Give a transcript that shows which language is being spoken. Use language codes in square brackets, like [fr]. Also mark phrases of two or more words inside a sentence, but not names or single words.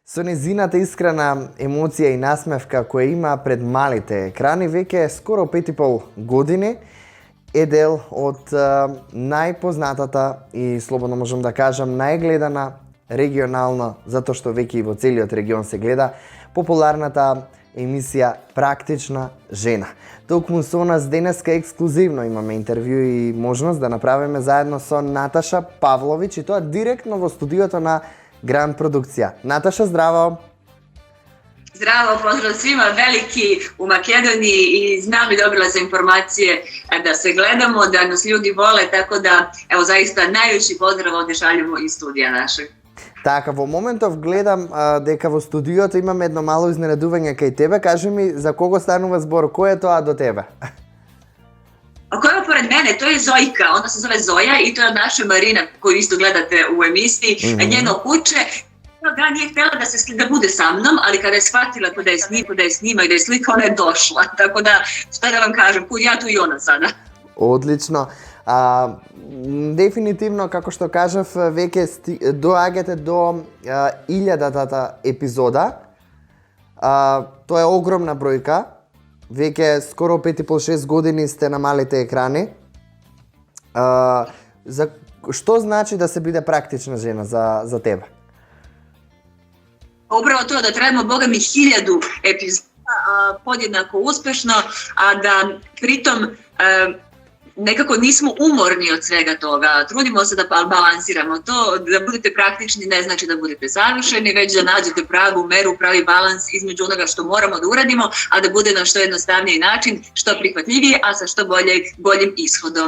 [mk] Со незината искрена емоција и насмевка која има пред малите екрани, веќе скоро 5,5 години е дел од најпознатата и слободно можам да кажам најгледана регионална, затоа што веќе и во целиот регион се гледа, популарната емисија Практична жена. Токму со нас денеска ексклузивно имаме интервју и можност да направиме заедно со Наташа Павлович и тоа директно во студиото на Гранд Продукција. Наташа, здраво! [sr] Zdravo, pozdrav svima, veliki u Makedoniji i znam i dobila sam informacije da se gledamo, da nas ljudi vole, tako da, evo, zaista najveći pozdrav ovdje šaljemo iz studija našeg. [mk] Така, во моментов гледам дека во студиото имаме едно мало изненадување кај тебе. Кажи ми за кого станува збор, кој е тоа до тебе? [sr] A koja je pored mene, to je Zojka, ona se zove Zoja i to je naša Marina koju isto gledate u emisiji, njeno kuće. Da nije htjela da bude sa mnom, ali kada je shvatila da je snima i da je slika, ona je došla. Tako da, šta da vam kažem, kud ja tu i ona sada. [mk] Одлично. Дефинитивно, како што кажав, веќе доаѓате до 1000-тата епизода. Тоа е огромна бројка. Веќе скоро 5,5-6 години сте на малите екрани. За што значи да се биде практична жена за тебе? [sr] Upravo to da trebamo, boga mi, 1000 epizoda podjednako uspešno, a da pritom nekako nismo umorni od svega toga. Trudimo se da balansiramo to, da budete praktični ne znači da budete savršeni, već da nađete pravu meru, pravi balans između onoga što moramo da uradimo, a da bude na što jednostavniji način, što prihvatljivije, a sa što boljim ishodom.